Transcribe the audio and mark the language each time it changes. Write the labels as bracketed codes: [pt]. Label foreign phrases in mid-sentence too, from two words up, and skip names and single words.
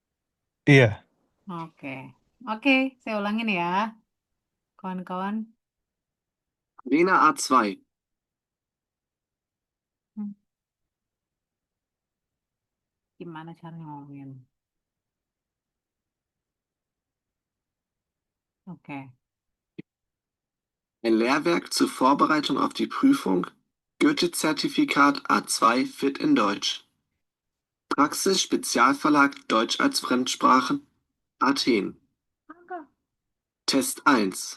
[id] Oke. Oke, saya ulangin ya. kawan-kawan? Arena A2. Hmm, Gimana cara ngomongin? Oke. [de] Ein Lehrwerk zur Vorbereitung auf die Prüfung. Goethe-Zertifikat A2 Fit in Deutsch. Praxis Spezialverlag Deutsch als Fremdsprache. Athen. Test 1.